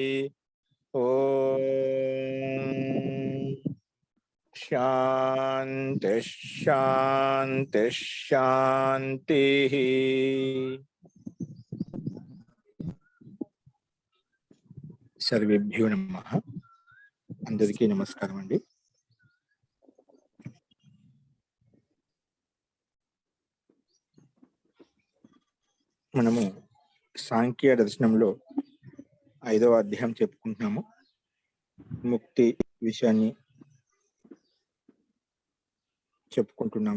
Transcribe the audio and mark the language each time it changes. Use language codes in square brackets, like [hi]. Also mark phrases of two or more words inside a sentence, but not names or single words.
[sa] ओम शांति शांति शांति। सर्वेभ्यो नमः। [te] అందరికీ నమస్కారం అండీ। మనము సాంఖ్య దర్శనంలో 5వ అధ్యాయం చెప్పుకుంటున్నాము. ముక్తి విషయాన్ని చెప్పుకుంటున్నాము.